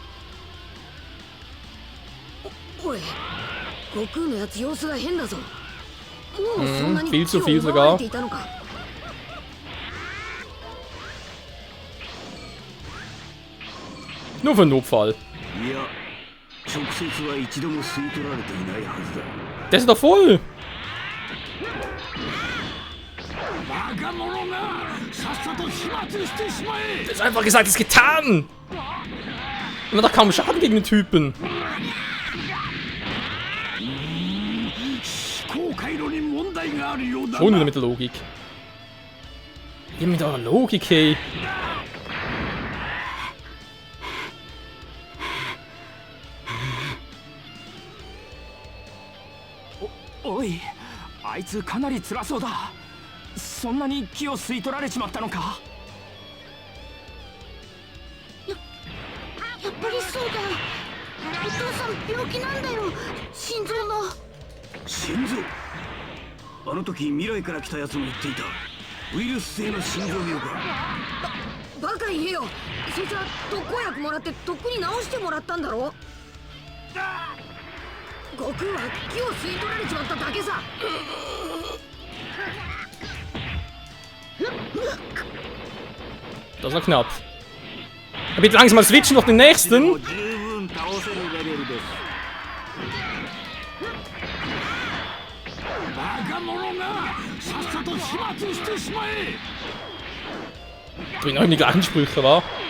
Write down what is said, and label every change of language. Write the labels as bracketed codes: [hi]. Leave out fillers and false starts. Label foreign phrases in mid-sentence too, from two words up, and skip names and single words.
[ja] おい、悟空のやつ様子が変だぞ。もうそんなに [de] viel zu viel sogar. [ja] ていたのか。 [de] Nur für Notfall. [ja] いや、直接は一度も吸い取られていないはずだ。 [de] Der ist doch voll! Das ist einfach gesagt, ist getan! Man hat doch kaum Schaden gegen den Typen. Schon wieder mit der Logik. Hier mit eurer Logik, hey. [ja] おい、あいつかなり辛そうだ。そんなに気を吸い取られちまったのか。やっぱりそうだ。お父さん病気なんだよ。心臓の。心臓？あの時未来から来たやつも言っていた。ウイルス性の心臓病か。バカ言えよ。そいつは特効薬もらってとっくに治してもらったんだろ。悟空は気を吸い取られちまっただけさ。 [de] Das war knapp. Aber bitte langsam mal switchen auf den nächsten. Bringen auch die gleichen Sprüche, wa?